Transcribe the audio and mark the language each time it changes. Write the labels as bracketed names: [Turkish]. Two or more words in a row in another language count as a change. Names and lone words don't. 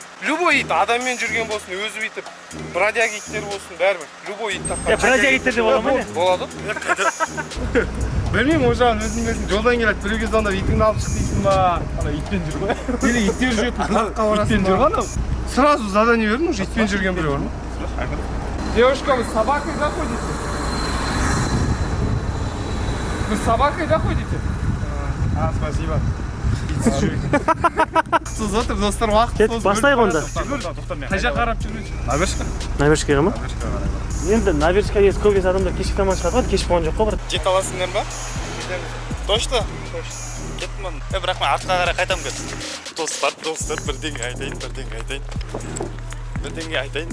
[Kazakh] Любой ит, адаммен жүрген болсын, өзі бүйтіп, бродяга иттер болсын, бәрібір. Любой ит тапқанша. Бродяга иттер де бола ма не? Болады. Білмеймін, ол жағын өзің білесің, жолдан келеді, біреуге звондап итіңді алып шық дейсің ба? Ана итпен жүр ғой. Или иттер жүретін қылыққа барасың ба? Итпен жүр ғой. [Russian] Сразу задание [Kazakh] бердің, уже итпен жүрген біреу бар ма? [Russian] Девушка, вы с собакой заходите? Вы с собакой заходите? Спасибо. [Kazakh] Сіз отыр, достар, уақыт болды. Бастайық онда. Қай жаққа қарап жүрмейсіз? Набережка. Набережкаға ма? Енді набережка есі көп есі адамдар кешкі таман шығады ғой, кешкі болған жоқ қой бір. Жете аласыңдар ба? Точно? Кеттім. Бірақ мен артқа қарай қайтам кетті. Достар, бірдеңе айтайын.